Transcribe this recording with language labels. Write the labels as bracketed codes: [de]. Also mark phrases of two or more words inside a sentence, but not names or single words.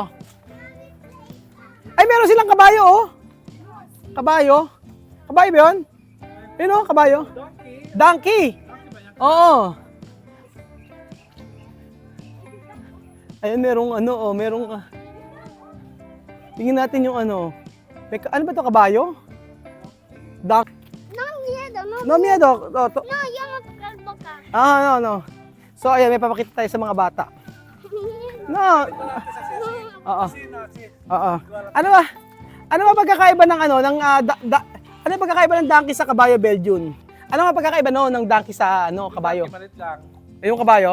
[tl] Ay, meron silang kabayo, Kabayo? Kabayo ba yun? Ayun, kabayo? Donkey. Oo. Ayun, merong tingin natin yung ano. Ano ba ito, kabayo? [es] No miedo. [tl] No. So, ayan, may papakita tayo sa mga bata. No. Oo. Ano ba pagkakaiba ng ano ba pagkakaiba ng donkey sa kabayo, Belgian? Ano ba pagkakaiba ng donkey sa kabayo? Malit lang. Yung kabayo?